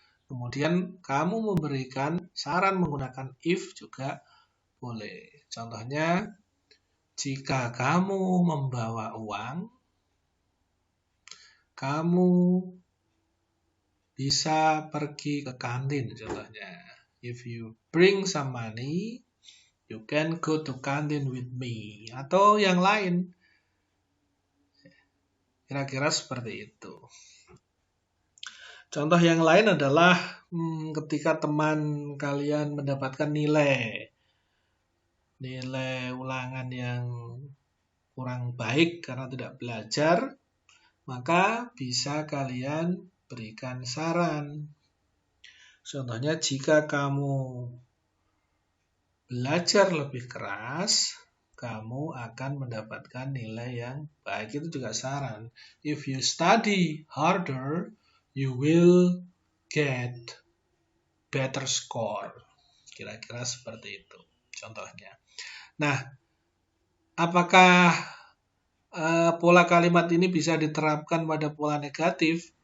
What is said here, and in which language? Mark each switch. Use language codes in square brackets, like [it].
[id] Kemudian kamu memberikan saran menggunakan if juga boleh. Contohnya, jika kamu membawa uang, kamu bisa pergi ke kantin contohnya. [en] If you bring some money, you can go to kantin with me. [id] Atau yang lain. Kira-kira seperti itu. Contoh yang lain adalah ketika teman kalian mendapatkan nilai ulangan yang kurang baik karena tidak belajar, maka bisa kalian berikan saran. Contohnya, jika kamu belajar lebih keras, kamu akan mendapatkan nilai yang baik. Itu juga saran. [en] If you study harder, you will get better score. [id] Kira-kira seperti itu contohnya. Nah, apakah pola kalimat ini bisa diterapkan pada pola negatif?